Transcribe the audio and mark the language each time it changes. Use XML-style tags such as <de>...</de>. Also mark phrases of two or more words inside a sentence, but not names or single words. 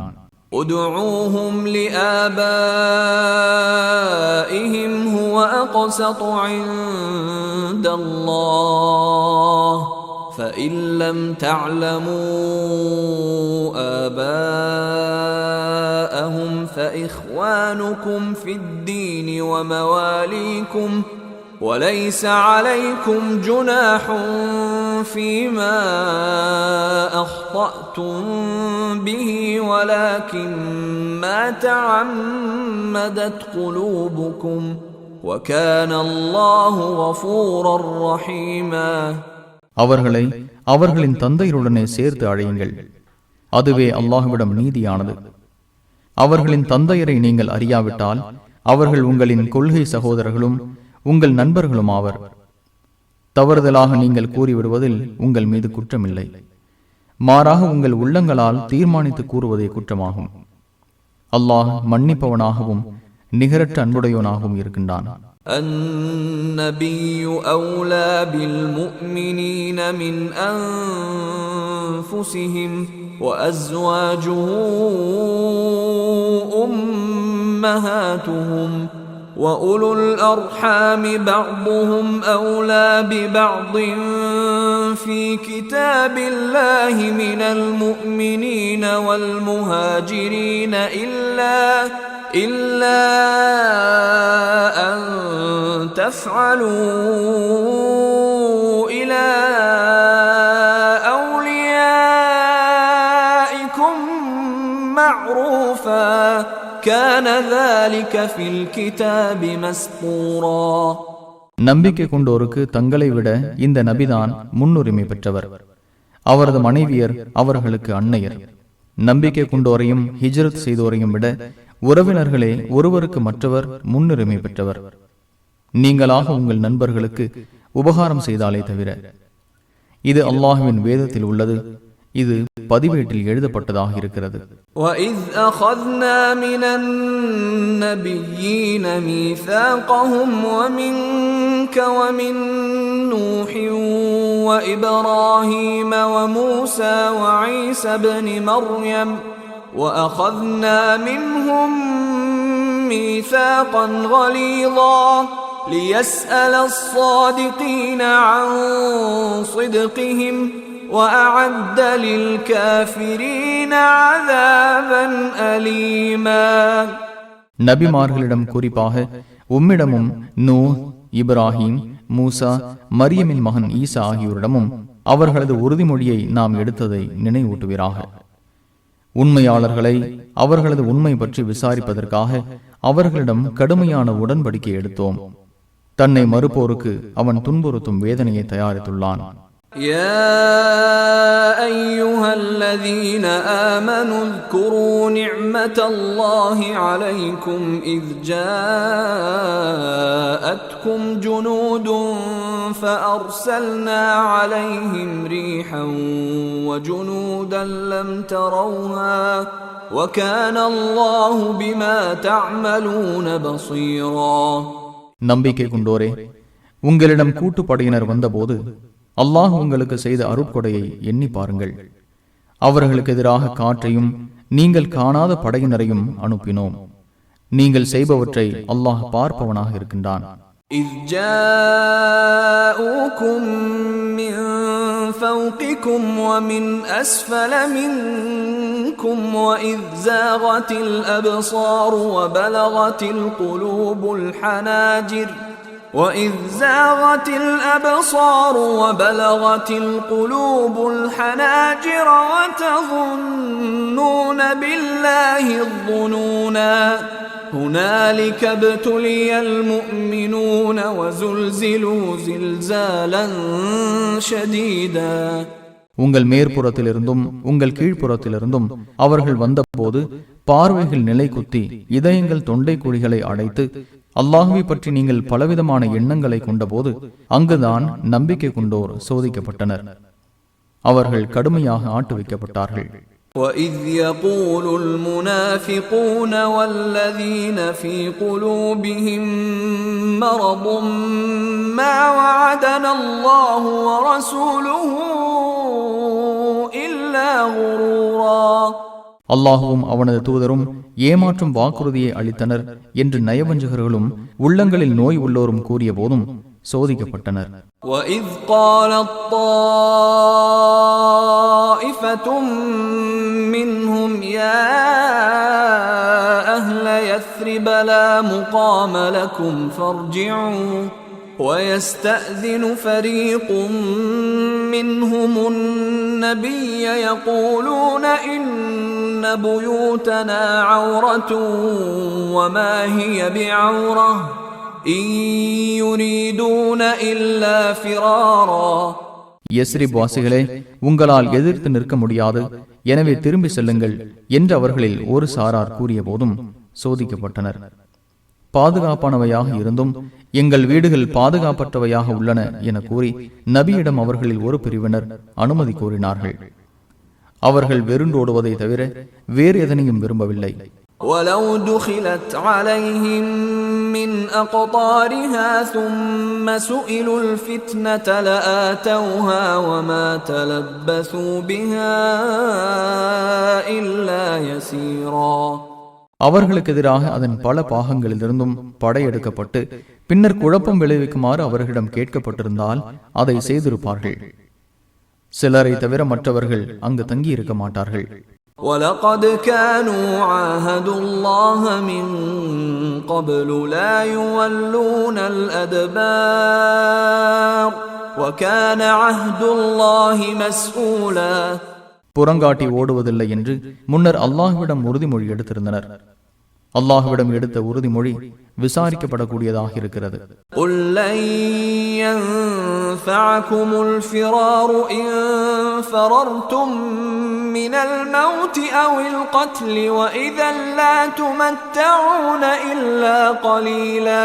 <ar>ادعوهم لآبائهم هو أقسط عند الله فإن لم تعلموا آباءهم فإخوانكم في الدين ومواليكم وَلَيْسَ عَلَيْكُمْ جُنَاحٌ فِيمَا أَخْطَأْتُمْ بِهِ وَلَكِنْ مَا تَعَمَّدَتْ قُلُوبُكُمْ وَكَانَ اللَّهُ غَفُورًا رَحِيمًا.</ar> <ta>அவர்களை அவர்களின் தந்தையருடனே சேர்த்து அழையுங்கள். அதுவே அல்லாஹ்விடம் நீதியானது. அவர்களின் தந்தையரை நீங்கள் அறியாவிட்டால் அவர்கள் உங்களின் கொள்கை சகோதரர்களும் உங்கள் நண்பர்களும் ஆவர். தவறுதலாக நீங்கள் கூறிவிடுவதில் உங்கள் மீது குற்றமில்லை. மாறாக உங்கள் உள்ளங்களால் தீர்மானித்து கூறுவதே குற்றமாகும். அல்லாஹ் மன்னிப்பவனாகவும் நிகரற்ற அன்புடையவனாகவும் இருக்கின்றான்.</ta> <ar>النبي أولى بالمؤمنين من أنفسهم وأزواجه உம்மஹாத்துஹும் وَأُولُو الْأَرْحَامِ بَعْضُهُمْ أَوْلَى بِبَعْضٍ فِي كِتَابِ اللَّهِ مِنَ الْمُؤْمِنِينَ وَالْمُهَاجِرِينَ إِلَّا أَن تَفْعَلُوا إِلَى أَوْلِيَائِكُمْ مَعْرُوفًا كَانَ ذَلِكَ فِي الْكِتَابِ مَسْطُورًا.</ar> <ta>நம்பிக்கை கொண்டோருக்கு தங்களை விட இந்த நபிதான் முன்னுரிமை பெற்றவர். அவரது மனைவியர் அவர்களுக்கு அன்னையர். நம்பிக்கை கொண்டோரையும் ஹிஜ்ரத் செய்தோரையும் விட உறவினர்களே ஒருவருக்கு மற்றவர் முன்னுரிமை பெற்றவர். நீங்களாக உங்கள் நண்பர்களுக்கு உபகாரம் செய்தாலே தவிர. இது அல்லாஹ்வின் வேதத்தில் உள்ளது. இது பதிவேட்டில் எழுதப்பட்டதாக இருக்கிறது.</ta> <ar>وَإِذْ أَخَذْنَا مِنَ النَّبِيِّينَ مِيثَاقَهُمْ وَمِنْكَ وَمِنْ نُوحٍ وَإِبْرَاهِيمَ وَمُوسَى وَعِيسَى ابْنِ مَرْيَمَ وَأَخَذْنَا مِنْهُمْ مِيثَاقًا غَلِيظًا لِيَسْأَلَ الصَّادِقِينَ عَنْ صِدْقِهِمْ وأعد للكافرين عذابا أليما.</ar> <ta>நபிமார்களிடம் குறிப்பாக உம்மிடமும் நூஹ், இப்ராஹிம், மூசா, மரியமின் மகன் ஈசா ஆகியோரிடமும் அவர்களது உறுதிமொழியை நாம் எடுத்ததை நினைவூட்டுவீராக. உண்மையாளர்களை அவர்களது உண்மை பற்றி விசாரிப்பதற்காக அவர்களிடம் கடுமையான உடன்படிக்கை எடுத்தோம். தன்னை மறுப்போருக்கு அவன் துன்புறுத்தும் வேதனையை தயாரித்துள்ளான்.</ta> <ar>يا أيها الذين آمنوا اذكروا نعمة الله عليكم إذ جاءتكم جنود فأرسلنا عليهم ريحا وجنودا لم تروها وكان الله بما تعملون بصيرا.</ar> <ta>நம்பிக்கை கொண்டோரே, உங்களிடம் கூட்டுப்படையினர் வந்தபோது அல்லாஹ் உங்களுக்கு செய்த அருட்கொடையை எண்ணி பாருங்கள். அவர்களுக்கு எதிராக காற்றையும் நீங்கள் காணாத படையினரையும் அனுப்பினோம். நீங்கள் செய்பவற்றை அல்லாஹ் பார்ப்பவனாக இருக்கின்றான்.</ta> <ar>إذ جاءوكم من فوقكم ومن أسفل منكم وإذ زاغت الأبصار وبلغت القلوب الحناجر وإذ زاغت الأبصار وبلغت القلوب الحناجر وتظنون بالله الظنونا هنالك ابتلي المؤمنون وزلزلوا زلزالا شديدا.</ar> <ta>உங்கள் மேற்புறத்திலிருந்தும் உங்கள் கீழ்ப்புறத்திலிருந்தும் அவர்கள் வந்தபோது பார்வைகள் நிலை குத்தி இதயங்கள் தொண்டை குழிகளை அடைத்து அல்லாஹுவை பற்றி நீங்கள் பலவிதமான எண்ணங்களை கொண்டபோது அங்குதான் நம்பிக்கை கொண்டோர் சோதிக்கப்பட்டனர். அவர்கள் கடுமையாக ஆட்டு வைக்கப்பட்டார்கள்.</ta> <ar>وَإِذْ يَقُولُ الْمُنَافِقُونَ وَالَّذِينَ فِي قُلُوبِهِم مَّرَضٌ مَّا وَعَدَنَا اللَّهُ وَرَسُولُهُ إِلَّا غُرُورًا.</ar> <ta>அல்லாஹுவும் அவனது தூதரும் ஏமாற்றும் வாக்குறுதியை அளித்தனர் என்று நயவஞ்சகர்களும் உள்ளங்களில் நோய் உள்ளோரும் கூறிய போதும் சோதிக்கப்பட்டனர்.</ta> <ar>وَإِذْ قَالَتْ طَائِفَةٌ مِّنْهُمْ يَا أَهْلَ يَثْرِبَ لَا مُقَامَ لَكُمْ فَارْجِعُوا وَيَسْتَأْذِنُ فَرِيقٌ مِّنْهُمُ النَّبِيَّ يَقُولُونَ إِنَّ بُيُوتَنَا عَوْرَةٌ وَمَا هِيَ بِعَوْرَةٍ إِن يُرِيدُونَ إِلَّا فِرَارًا.</ar> <ta>யஸ்ரிப் வாசிகளே, உங்களால் எதிர்த்து நிற்க முடியாது, எனவே திரும்பி செல்லுங்கள் என்று அவர்களில் ஒரு சாரார் கூறிய போதும் சோதிக்கப்பட்டனர். பாதுகாப்பானவையாக இருந்தும் எங்கள் வீடுகள் பாதுகாப்பற்றவையாக உள்ளன என கூறி நபியிடம் அவர்களில் ஒரு பிரிவினர் அனுமதி கோரினார்கள். அவர்கள் வெறுண்டோடுவதை தவிர வேறு எதனையும் விரும்பவில்லை.</ta> <ar>وَلَوْ دُخِلَتْ عَلَيْهِمْ مِنْ أَقْطَارِهَا ثُمَّ سُئِلُوا الْفِتْنَةَ لَآتَوْهَا وَمَا تَلَبَّثُوا بِهَا إِلَّا يَسِيرًا.</ar> <ta>அவர்களுக்கு எதிராக அதன் பல பாகங்களிலிருந்தும் படையெடுக்கப்பட்டு பின்னர் குழப்பம் விளைவிக்குமாறு அவர்களிடம் கேட்கப்பட்டிருந்தால் அதை செய்திருப்பார்கள். சிலரை தவிர மற்றவர்கள் அங்கு தங்கியிருக்க மாட்டார்கள்.</ta> <ar>وَلَقَدْ كَانُوا عَاهَدُوا اللَّهَ مِنْ قَبْلُ لَا يُوَلُّونَ الْأَدْبَارَ وَكَانَ عَهْدُ اللَّهِ مَسْئُولًا.</ar> <ta>புறங்காட்டி ஓடுவதில்லை என்று முன்னர் அல்லாஹ்விடம் உறுதிமொழி எடுத்திருந்தனர். அல்லாஹ்விடம் எடுத்த உறுதிமொழி விசாரிக்கப்படக்கூடியதாக இருக்கிறது.</ta> <ar>قُلْ لَنْ يَنْفَعَكُمُ الْفِرَارُ إِنْ فَرَرْتُمْ مِنَ الْمَوْتِ أَوِ الْقَتْلِ وَإِذًا لَا تُمَتَّعُونَ إِلَّا قَلِيلًا.</ar>